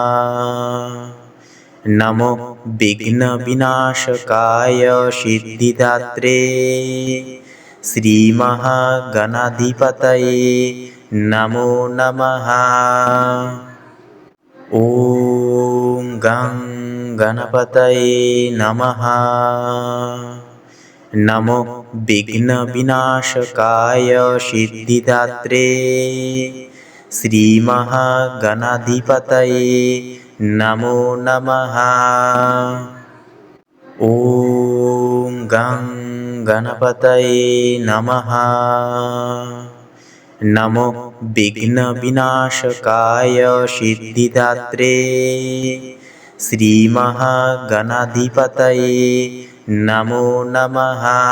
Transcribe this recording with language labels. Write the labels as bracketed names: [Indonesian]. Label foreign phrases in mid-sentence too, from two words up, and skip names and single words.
[Sanskrit] নমো বিঘ্ন বিনাশকায় সিদ্ধিদাত্রে শ্রী মহাগণাধিপতয়ে নমো নমঃ। ওম গং গণপতয়ে নমঃ। নমো বিঘ্ন বিনাশকায় সিদ্ধিদাত্রে श्रीमहागणाधिपतये नमो नमः। ॐ गं गणपतये नमः। नमो विघ्नविनाशकाय सिद्धिदात्रे श्रीमहागणाधिपतये नमो नमः।